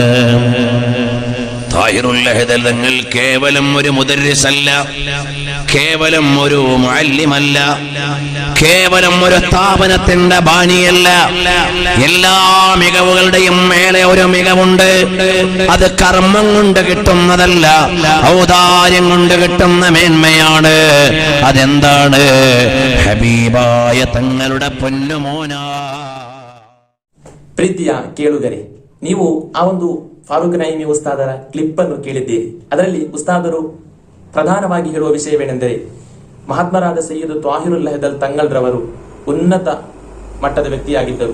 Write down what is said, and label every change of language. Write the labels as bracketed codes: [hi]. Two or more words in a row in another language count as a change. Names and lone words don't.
[ml] ത്വാഹിറുൽ അഹദൽ തങ്ങൾ കേവലം ഒരു മുദർരിസല്ല, കേവലം ഒരു മുഅല്ലിമല്ല, കേവലം ഒരു സ്ഥാപനത്തിന്റെ ബാനിയല്ല. എല്ലാ മികവുകളുടെയും മേലെ ഒരു മികവുണ്ട്. അത് കർമ്മം കൊണ്ട് കിട്ടുന്നതല്ല, ഔദാര്യം കൊണ്ട് കിട്ടുന്ന മേന്മയാണ്. അതെന്താണ്? ഹബീബായ തങ്ങളുടെ പൊന്നുമോനാ. [kn] ಪ್ರೀತಿಯ ಕೇಳುಗರೆ, ನೀವು ಆ ಒಂದು ಫಾರೂಕ್ ನঈಮಿ ಉಸ್ತಾದರ ಕ್ಲಿಪ್ ಅನ್ನು ಕೇಳಿದ್ದೀರಿ. ಅದರಲ್ಲಿ ಉಸ್ತಾದರು ಪ್ರಧಾನವಾಗಿ ಹೇಳುವ ವಿಷಯವೇನೆಂದರೆ, ಮಹಾತ್ಮರಾದ ಸೈಯದ್ ತ್ವಾಹಿರುಲ್ ಅಹದಲ್ ತಂಗಲ್ರವರು ಉನ್ನತ ಮಟ್ಟದ ವ್ಯಕ್ತಿಯಾಗಿದ್ದರು.